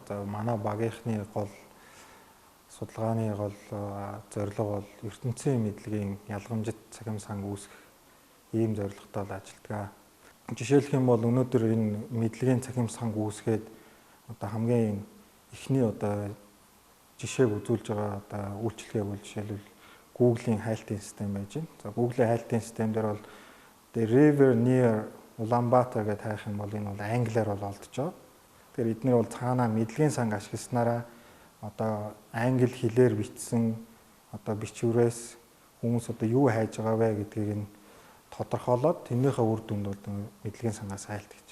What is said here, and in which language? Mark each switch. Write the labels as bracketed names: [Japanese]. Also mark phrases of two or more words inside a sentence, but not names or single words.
[Mongolian] За манай багийнхны гол судалгааны гол зорилго бол ертөнцийн мэдлэгийн ялгамжит цахим сан үүсгэх ийм зорилготой ажилладаг. Жишээлх юм бол өнөөдөр энэ мэдлэгийн цахим сан үүсгээд одоо хамгийн эхний одоо жишээг үзүүлж байгаа одоо үйлчлэгээ бол жишээлбэл Google-ийн хайлтын систем байж байна. За Google-ийн хайлтын систем дээр бол [English] the river near Ulaanbaatar [Mongolian] гэж хайх юм бол энэ бол англиар бол олдож байгаа. Тэгэхээр эдгээр бол цаанаа мэдлэгийн санг ашигласнараа одоо англи хэлээр бичсэн одоо бичвэрээс хүмүүс одоо юу хайж байгаа вэ гэдгийг нь тодорхойлоод тэрнийхээ үр дүнд бол мэдлэгийн сангаас хайлт гэж.